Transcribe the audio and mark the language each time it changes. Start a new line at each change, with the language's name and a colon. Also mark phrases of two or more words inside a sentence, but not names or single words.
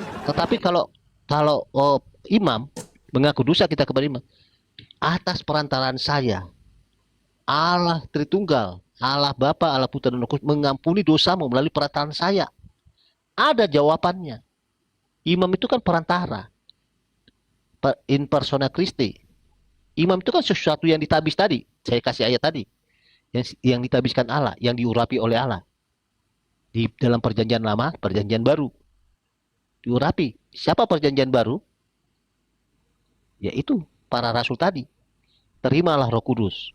Indonesian: Tetapi kalau imam mengaku dosa kita kepada imam, atas perantaraan saya, Allah Tritunggal, Allah Bapa, Allah Putra dan Roh Kudus mengampuni dosamu melalui perantaraan saya. Ada jawabannya. Imam itu kan perantara.
Latin: In persona Christi.
Indonesian: Imam itu kan sesuatu yang ditabis tadi. Saya kasih ayat tadi. Yang ditabiskan Allah, yang diurapi oleh Allah. Di dalam perjanjian lama, perjanjian baru. Diurapi. Siapa perjanjian baru? Yaitu para rasul tadi. Terimalah Roh Kudus.